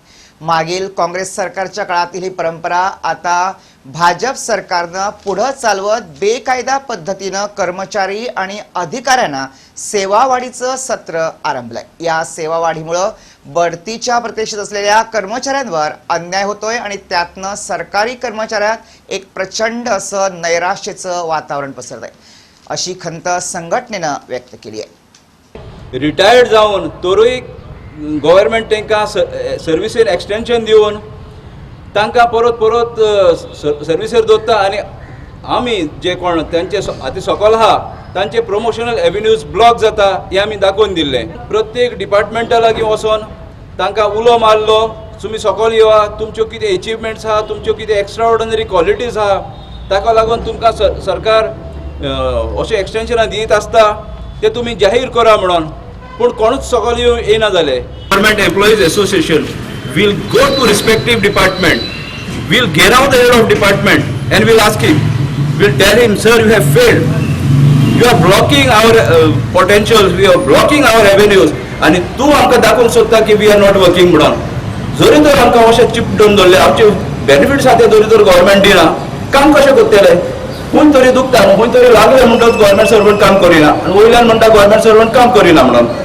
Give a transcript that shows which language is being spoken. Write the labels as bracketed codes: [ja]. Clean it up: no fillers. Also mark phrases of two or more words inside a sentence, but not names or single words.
[mr] मागील काँग्रेस सरकारच्या काळातील ही परंपरा आता भाजप सरकारने पुढे चालवत बेकायदा पद्धतीने कर्मचारी आणि अधिकाऱ्यांना सेवावाढीचं सत्र आरंभलंय। या सेवावाढीमुळे बढतीच्या प्रतीक्षेत असलेल्या कर्मचाऱ्यांवर अन्याय होतोय आणि त्यातनं सरकारी कर्मचाऱ्यात एक प्रचंड असं नैराश्याचं वातावरण पसरलंय, अशी खंत संघटनेने व्यक्त केली आहे। [kok] रिटायर्ड जाऊन तोरूय गव्हर्नमेंट तांकां सर्विसीर एक्सटेंशन दिवन तांकां परत परत सर्विसीर दवरता आनी आमी जे कोण तांचे हाती सकयल आहा तांचे [en] promotional avenues [kok] ब्लॉक जाता हे आमी दाखोवन दिल्ले। प्रत्येक डिपार्टमेंटा लागीं वचोन तांकां उलो मारलो, तुमी सकयल येवा, तुमच्यो कितें अचिवमेंट्स आहा, तुमच्यो कितें [en] extra ordinary qualities [kok] आहा, ताका लागून तुमकां सरकार अशें एक्सटेंशनां दीत आसता ते तुमी जाहीर करा म्हणून, पूण कोणूच सकयल येना जाले। [en] गव्हर्नमेंट एम्प्लॉईज असोसिएशन will go to respective department, will get out the head of department and will ask him, will tell him, sir, you have failed, you are blocking our potentials, we are blocking our avenues, [kok] आणि तू आमकां दाखोवंक सोदता की [en] we are not working [kok] म्हणून। जरी तर आमकां अशें चिप दोन धरले, आमचे बेनिफिट्स आहा ते जरी तर गव्हर्नमेंट दिना, काम कशें करतले? खूंय तरी दुखता, खूंय तरी लागले म्हणटच [en] government servant [kok] काम करिना, आनी वयल्यान म्हणटा [en] government servant [kok] काम करिना म्हणून।